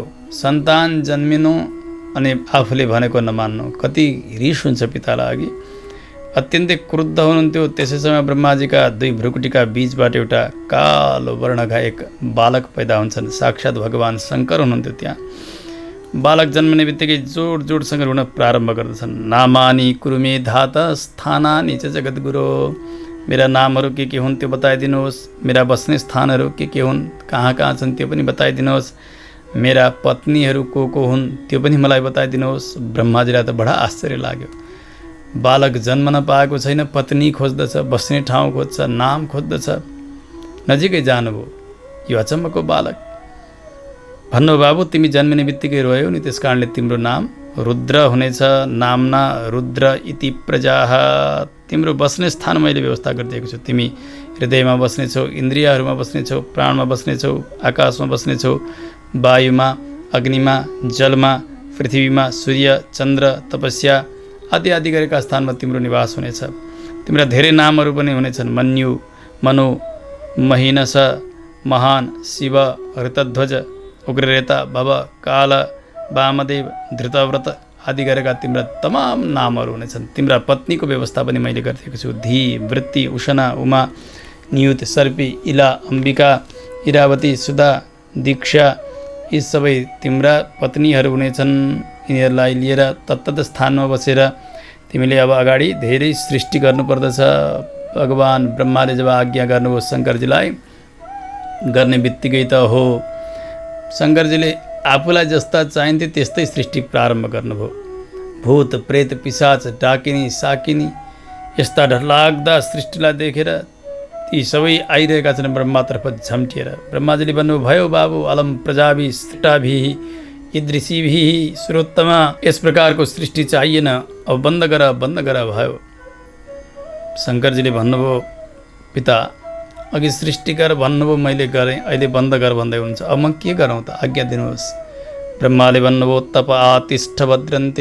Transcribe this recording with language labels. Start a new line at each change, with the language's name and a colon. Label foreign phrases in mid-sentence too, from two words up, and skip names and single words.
Nepali: सन्तान जन्मिनु अनि आफूले भनेको नमान्नु, कति रिस हुन्छ पितालाई। अघि अत्यन्तै क्रुद्ध हुनुहुन्थ्यो। त्यसै समय ब्रह्माजीका दुई भ्रुकुटीका बीचबाट एउटा कालो वर्णका एक बालक पैदा हुन्छन्। साक्षात् भगवान शङ्कर हुनुहुन्थ्यो त्यहाँ। बालक जन्मने बित्तिकै जोडसँग रुन प्रारम्भ गर्दछन्।
Sanskrit: नामानी कुरुमे धात स्थानानि च जगद्गुरो।
Nepali: मेरा नामहरू के हुन् त्यो बताइदिनुहोस्। मेरा बस्ने स्थानहरू के हुन्, कहाँ कहाँ छन् त्यो पनि बताइदिनुहोस्। मेरा पत्नीहरू को हुन् त्यो पनि मलाई बताइदिनुहोस्। ब्रह्माजीलाई त बडा आश्चर्य लाग्यो। बालक जन्म नपाएको छैन, पत्नी खोज्दछ, बस्ने ठाउँ खोज्छ, नाम खोज्दछ। नजिकै जानुभयो यो अचम्मको बालक। भन्नु बाबु तिमी जन्मिने बित्तिकै रोयौ नि, त्यस कारणले तिम्रो नाम रुद्र हुनेछ।
Sanskrit: नामना रुद्र इति प्रजाः।
Nepali: तिम्रो बस्ने स्थान मैले व्यवस्था गरिदिएको छु। तिमी हृदयमा बस्नेछौ, इन्द्रियहरूमा बस्नेछौ, प्राणमा बस्नेछौ, आकाशमा बस्नेछौ, वायुमा, अग्निमा, जलमा, पृथ्वीमा, सूर्य, चन्द्र, तपस्या आदि आदि गरेका स्थानमा तिम्रो निवास हुनेछ। तिम्रा धेरै नामहरू पनि हुनेछन्। मन्यु, मनु, महिनस, महान, शिव, ऋतध्वज, उग्ररेता, भव, काल, वामदेव, धृतव्रत आदि गरेका तिम्रा तमाम नामहरू हुनेछन्। तिम्रा पत्नीको व्यवस्था पनि मैले गरिदिएको छु। धी, वृत्ति, उषना, उमा, नियुत, सर्पी, इला, अम्बिका, इरावती, सुधा, दीक्षा यी सबै तिम्रा पत्नीहरू हुनेछन्। यिनीहरूलाई लिएर तत्तत स्थानमा बसेर तिमीले अब अगाडि धेरै सृष्टि गर्नुपर्दछ। भगवान ब्रह्माले जब आज्ञा गर्नुभयो शङ्करजीलाई, गर्ने बित्तिकै त हो शङ्करजीले आफूलाई जस्ता चाहिन्थे त्यस्तै सृष्टि प्रारम्भ गर्नुभयो। भूत, प्रेत, पिशाच, डाकिनी, साकिनी यस्ता डरलाग्दा सृष्टिलाई देखेर ती सबै आइरहेका छन् ब्रह्मातर्फ झम्टिएर। ब्रह्माजीले भन्नुभयो, भयो बाबु
Sanskrit: अलम प्रजाभि सृष्टाभि ईदृशीभि सुरोत्तमा।
Nepali: यस प्रकारको सृष्टि चाहिएन, अब बन्द गर भयो। शङ्करजीले भन्नुभयो, पिता अघि सृष्टि गर भन्नुभयो, मैले गरेँ, अहिले बन्द गर भन्दै हुन्छ, अब म के गरौँ त, आज्ञा दिनुहोस्। ब्रह्माले भन्नुभयो,
Sanskrit: तप आतिष्ठ भद्रन्ते।